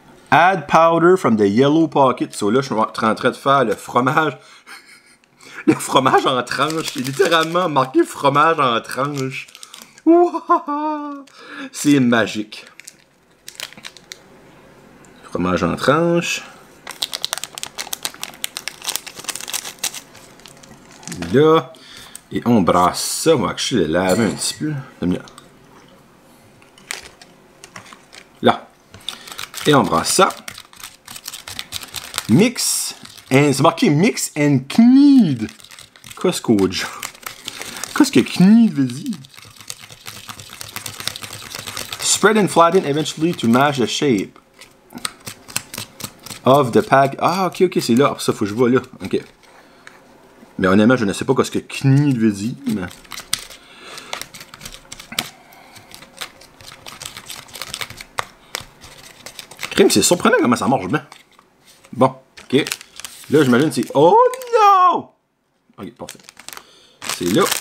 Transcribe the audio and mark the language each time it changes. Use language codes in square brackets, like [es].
[en] Add powder from the yellow pocket. [fr] So là, je suis en train de faire le fromage. Le fromage en tranches. C'est littéralement marqué fromage en tranches. Wow. C'est magique. Fromage en tranches. Là. Et on brasse ça. On va le laver un petit peu. Là. Et on brasse ça. Mix. C'est marqué [en] mix and knead. [fr] Qu'est-ce que knead veut dire? [en] Spread and flatten eventually to match the shape of the pack. [fr] Ah, ok, c'est là. Ça, faut que je vois là. Ok. Mais honnêtement, je ne sais pas ce que knead veut dire. Mais... Crime, c'est surprenant comment ça marche bien. Bon, ok. Là, j'imagine c'est... Oh non! Ok, parfait. C'est là.